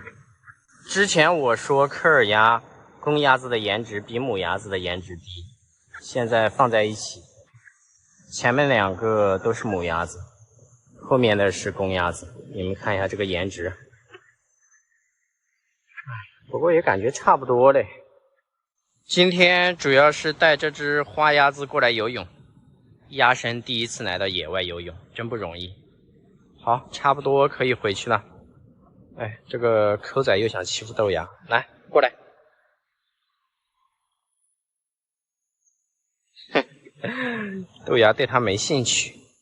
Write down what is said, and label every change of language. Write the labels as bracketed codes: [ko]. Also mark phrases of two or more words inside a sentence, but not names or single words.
[zh] 之前我說科爾鴨公鴨子的顏值比母鴨子的顏值低，現在放在一起，前面2個都是母鴨子，後面的是公鴨子，你們看一下這個顏值。不過也感覺差不多嘞。今天主要是帶這隻花鴨子過來游泳，鴨生第一次來到野外游泳，真不容易。好，差不多可以回去了。哎，这个抠仔又想欺负豆芽，来过来。豆芽对他没兴趣。